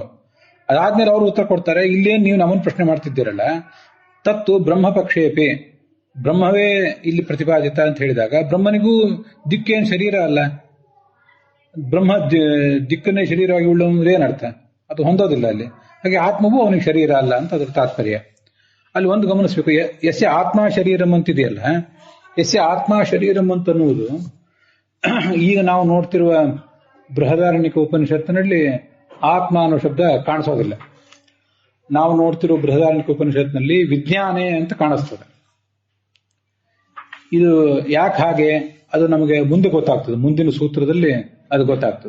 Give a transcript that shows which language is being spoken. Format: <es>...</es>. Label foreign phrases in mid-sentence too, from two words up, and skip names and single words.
<kn>ಅದಾದ್ಮೇಲೆ ಅವರು ಉತ್ತರ ಕೊಡ್ತಾರೆ, ಇಲ್ಲೇನು ನೀವು ನಮ್ಮನ್ನು ಪ್ರಶ್ನೆ ಮಾಡ್ತಿದ್ದೀರಲ್ಲ,</kn> <sa>ತತ್ತು ಬ್ರಹ್ಮ ಪಕ್ಷೇಪಿ,</sa> <kn>ಬ್ರಹ್ಮವೇ ಇಲ್ಲಿ ಪ್ರತಿಪಾದಿತ ಅಂತ ಹೇಳಿದಾಗ ಬ್ರಹ್ಮನಿಗೂ ದಿಕ್ಕೇನು ಶರೀರ ಅಲ್ಲ. ಬ್ರಹ್ಮ ದಿಕ್ಕನ್ನೇ ಶರೀರವಾಗಿ ಉಳ್ಳವನು ಏನರ್ಥ? ಅದು ಹೊಂದೋದಿಲ್ಲ ಅಲ್ಲಿ. ಹಾಗೆ ಆತ್ಮವೂ ಅವನಿಗೆ ಶರೀರ ಅಲ್ಲ ಅಂತ ಅದರ ತಾತ್ಪರ್ಯ. ಅಲ್ಲಿ ಒಂದು ಗಮನಿಸಬೇಕು,</kn> <sa>ಯಸ್ಯ ಆತ್ಮ ಶರೀರಂ</sa> <kn>ಅಂತಿದೆಯಲ್ಲ,</kn> <sa>ಯಸ್ಯ ಆತ್ಮ ಶರೀರಂ</sa> <kn>ಅಂತನ್ನುವುದು ಈಗ ನಾವು ನೋಡ್ತಿರುವ ಬೃಹದಾರಣ್ಯಕ ಉಪನಿಷತ್ತಿನಲ್ಲಿ ಆತ್ಮ ಅನ್ನೋ ಶಬ್ದ ಕಾಣಿಸೋದಿಲ್ಲ. ನಾವು ನೋಡ್ತಿರುವ ಬೃಹದಾರಣ್ಯಕ ಉಪನಿಷತ್ನಲ್ಲಿ ವಿಜ್ಞಾನೇ ಅಂತ ಕಾಣಿಸ್ತದೆ. ಇದು ಯಾಕೆ ಹಾಗೆ ಅದು ನಮಗೆ ಮುಂದೆ ಗೊತ್ತಾಗ್ತದೆ, ಮುಂದಿನ ಸೂತ್ರದಲ್ಲಿ ಅದು ಗೊತ್ತಾಗ್ತದೆ.</kn>